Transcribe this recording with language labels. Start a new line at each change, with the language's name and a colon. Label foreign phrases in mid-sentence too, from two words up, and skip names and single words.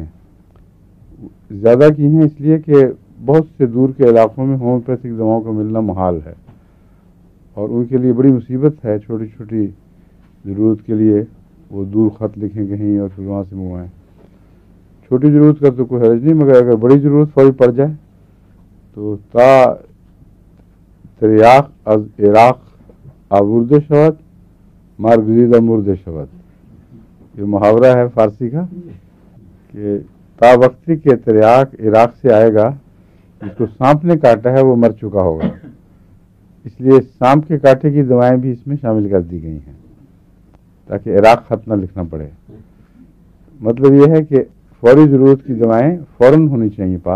Urdu: زیادہ کی ہیں اس لیے کہ بہت سے دور کے علاقوں میں ہومیوپیتھک دواؤں کا ملنا محال ہے، اور ان کے لیے بڑی مصیبت ہے. چھوٹی چھوٹی ضرورت کے لیے وہ دور خط لکھیں کہیں اور پھر وہاں سے منگوائیں. چھوٹی ضرورت کا تو کوئی حرج نہیں، مگر اگر بڑی ضرورت فوری پڑ جائے تو
Persian: تا تریاق از عراق آورده شود مارگزیدہ مرده شود.
Urdu: یہ محاورہ ہے فارسی کا کہ تا وقتی کے تریاق عراق سے آئے گا، جس کو سانپ نے کاٹا ہے وہ مر چکا ہوگا. اس لیے سانپ کے کاٹے کی دوائیں بھی اس میں شامل کر دی گئی ہیں تاکہ عراق خط نہ لکھنا پڑے. مطلب یہ ہے کہ فوری ضرورت کی دوائیں فوراً ہونی چاہیے پاس.